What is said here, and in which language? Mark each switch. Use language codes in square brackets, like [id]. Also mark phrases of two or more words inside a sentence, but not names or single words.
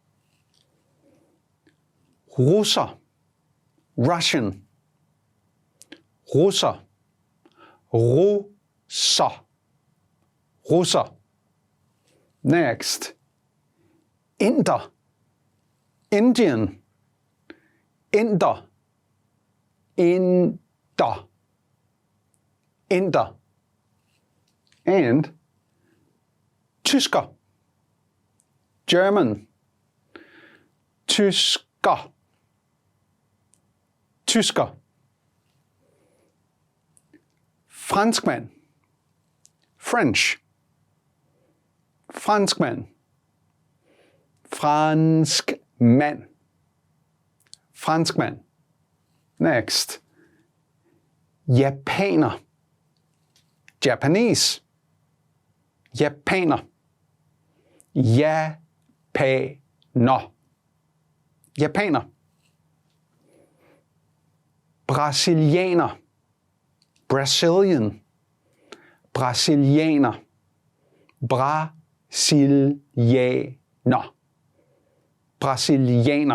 [da] Russer, Russian, russer, russer, russer. Next, inder, Indian, inder, inder, inder. And tysker, German, tysker, tysker. Franskmand, French, franskmand, franskmand, franskmand. Next, japaner, Japanese, japaner, japaner, japaner. Brasilianer, Brazilian, brasilianer, brasilianer, brasilianer.